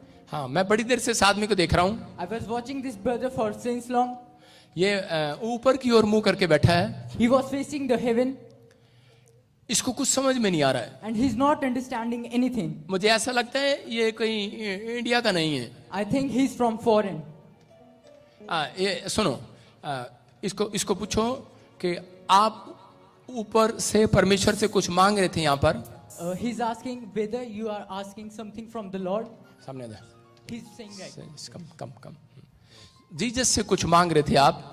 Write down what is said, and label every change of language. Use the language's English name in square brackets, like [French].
[Hindi] हाँ, मैं बड़ी देर से इस आदमी को देख रहा हूं। [English] I was watching this brother for since long. [Hindi] ये ऊपर की ओर मुंह करके बैठा है। [English] He was facing the heaven. [Hindi] इसको कुछ समझ में नहीं आ रहा है। [English] And he's not understanding anything. [Hindi] मुझे ऐसा लगता है ये कोई इंडिया का नहीं है। [English] I think he's from foreign. [Hindi] ये सुनो, इसको पूछो कि आप ऊपर से परमेश्वर से कुछ मांग रहे थे यहाँ पर। [English] He's asking whether you are asking something from the Lord. [Hindi] सामने दे। [English] He's saying right. [Hindi] कम जीसस से कुछ मांग रहे थे आप।